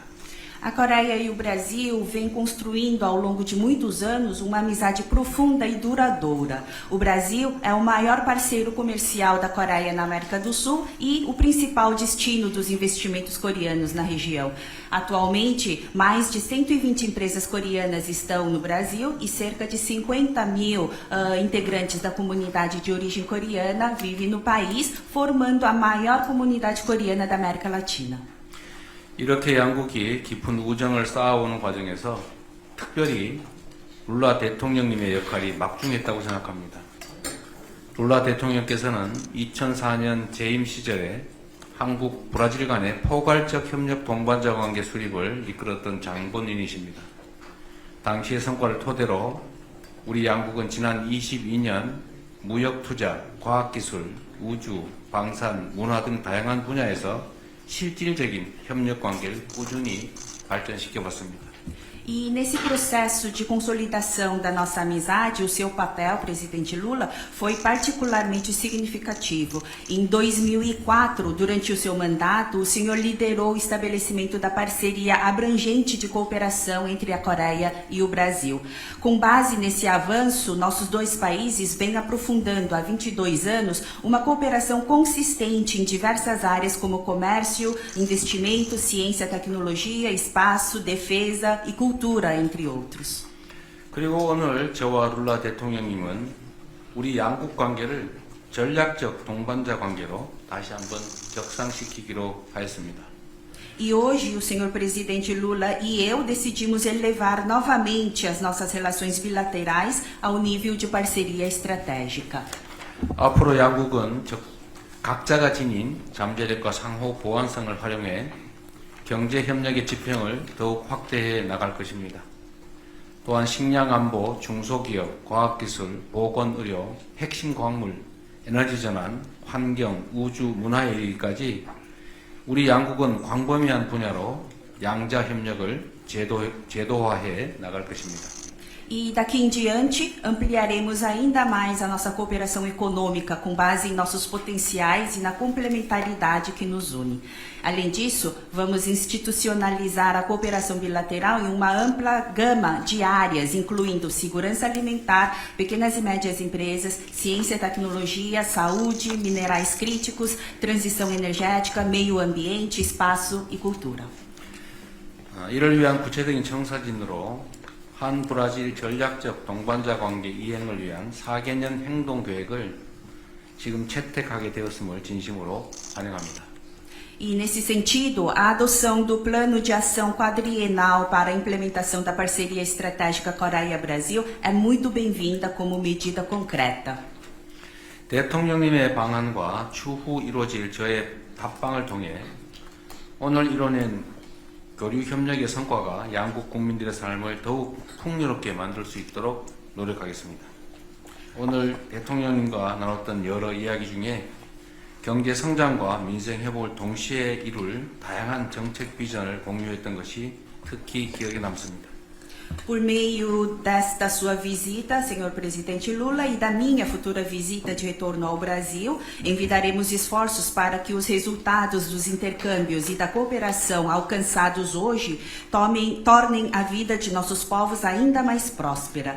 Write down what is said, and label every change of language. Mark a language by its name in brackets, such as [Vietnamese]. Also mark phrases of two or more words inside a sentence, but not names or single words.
[Portuguese] A Coreia e o Brasil vêm construindo ao longo de muitos anos uma amizade profunda e duradoura. O Brasil é o maior parceiro comercial da Coreia na América do Sul e o principal destino dos investimentos coreanos na região. Atualmente, mais de 120 empresas coreanas estão no Brasil e cerca de 50 mil integrantes da comunidade de origem coreana vivem no país, formando a maior comunidade coreana da América Latina. [Korean] 이렇게 양국이 깊은 우정을 쌓아오는 과정에서 특별히 룰라 대통령님의 역할이 막중했다고 생각합니다. 룰라 대통령께서는 2004년 재임 시절에 한국, 브라질 간의 포괄적 협력 동반자 관계 수립을 이끌었던 장본인이십니다. 당시의 성과를 토대로 우리 양국은 지난 22년 무역 투자, 과학기술, 우주, 방산, 문화 등 다양한 분야에서 실질적인 협력 관계를 꾸준히 발전시켜 왔습니다. [Portuguese] E nesse processo de consolidação da nossa amizade, o seu papel, presidente Lula, foi particularmente significativo. Em 2004, durante o seu mandato, o senhor liderou o estabelecimento da parceria abrangente de cooperação entre a Coreia e o Brasil. Com base nesse avanço, nossos dois países vêm aprofundando há 22 anos uma cooperação consistente em diversas áreas como comércio, investimento, ciência, tecnologia, espaço, defesa e cultura. entre outros. [Korean] 그리고 오늘 저와 룰라 대통령님은 우리 양국 관계를 전략적 동반자 관계로 다시 한번 격상시키기로 하였습니다. [Portuguese] E hoje o senhor presidente Lula e eu decidimos elevar novamente as nossas relações bilaterais ao nível de parceria estratégica. [Korean] 앞으로 양국은 각자가 지닌 잠재력과 상호 보완성을 활용해 경제 협력의 지평을 더욱 확대해 나갈 것입니다. 또한 식량 안보, 중소기업, 과학기술, 보건의료, 핵심 광물, 에너지 전환, 환경, 우주, 문화에 이르기까지 우리 양국은 광범위한 분야로 양자 협력을 제도화해 나갈 것입니다. [Portuguese] E daqui em diante, ampliaremos ainda mais a nossa cooperação econômica com base em nossos potenciais e na complementaridade que nos une. Além disso, vamos institucionalizar a cooperação bilateral em uma ampla gama de áreas, incluindo segurança alimentar, pequenas e médias empresas, ciência e tecnologia, saúde, minerais críticos, transição energética, meio ambiente, espaço e cultura. [Korean] 이를 위한 구체적인 청사진으로 한 브라질 전략적 동반자 관계 이행을 위한 4개년 행동 계획을 지금 채택하게 되었음을 진심으로 환영합니다. [Portuguese] E nesse sentido, a adoção do Plano de Ação Quadrienal para a implementação da parceria estratégica Coreia-Brasil é muito bem-vinda como medida concreta. [Korean] 대통령님의 방안과 추후 이루어질 저의 답방을 통해 오늘 이뤄낸 교류 협력의 성과가 양국 국민들의 삶을 더욱 풍요롭게 만들 수 있도록 노력하겠습니다. 오늘 대통령님과 나눴던 여러 이야기 중에 경제 성장과 민생 회복을 동시에 이룰 다양한 정책 비전을 공유했던 것이 특히 기억에 남습니다. [Portuguese] Por meio desta sua visita, senhor presidente Lula, e da minha futura visita de retorno ao Brasil, envidaremos esforços para que os resultados dos intercâmbios e da cooperação alcançados hoje tornem a vida de nossos povos ainda mais próspera.